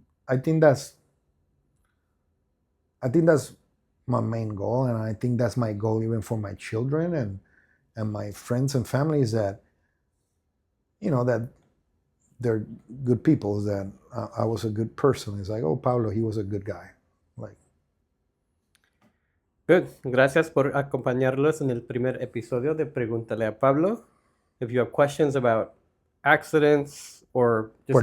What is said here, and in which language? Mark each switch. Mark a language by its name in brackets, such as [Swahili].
[English] I think that's my main goal, and I think that's my goal even for my children and my friends and families, that that they're good people, that I was a good person. It's like, oh, Pablo, he was a good guy. Like. Good. [Spanish] Gracias por acompañarlos en el primer episodio de Pregúntale a Pablo. [English] If you have questions about accidents or just